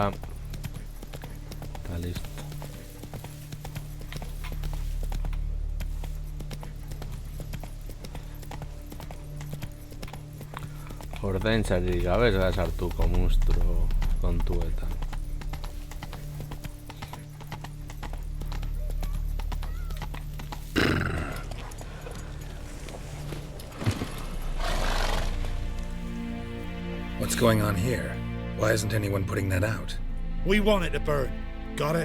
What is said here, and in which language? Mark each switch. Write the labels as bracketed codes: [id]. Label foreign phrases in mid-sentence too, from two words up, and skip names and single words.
[eu] Eta listo. Ordaintzari gabe ez gara sartuko monstru kontuetan. [en] What's going on here? Why isn't anyone putting that out? We want it to burn. Got it?